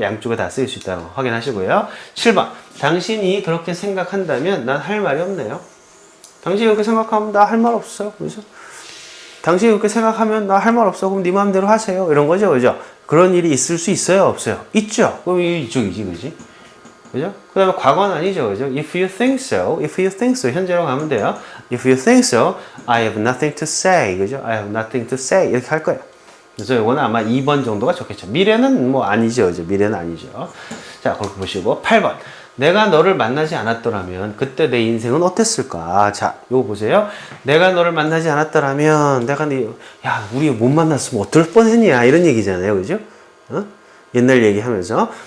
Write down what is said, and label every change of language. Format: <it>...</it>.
<ko>양쪽에 다 쓰일 수 있다는 거 확인하시고요. 7번. 당신이 그렇게 생각한다면 난 할 말이 없네요. 당신이 그렇게 생각하면 나 할 말 없어. 그죠? 당신이 그렇게 생각하면 나 할 말 없어. 그럼 네 마음대로 하세요. 이런 거죠. 그죠? 그런 일이 있을 수 있어요? 없어요? 있죠? 그럼 이쪽이지. 그지? 그죠? 그 다음에 과거는 아니죠. 그죠?</ko> <en>If you think so, if you think so.</en> <ko>현재로 가면 돼요.</ko> <en>If you think so, I have nothing to say.</en> <ko>그죠?</ko> <en>I have nothing to say.</en> <ko>이렇게 할 거예요. 그래서 이거는 아마 2번 정도가 좋겠죠. 미래는 뭐 아니죠. 그죠? 미래는 아니죠. 자, 그렇게 보시고. 8번. 내가 너를 만나지 않았더라면 그때 내 인생은 어땠을까? 자, 요거 보세요. 내가 너를 만나지 않았더라면 야, 우리 못 만났으면 어떨 뻔했냐? 이런 얘기잖아요. 그죠? 옛날 얘기하면서.</ko>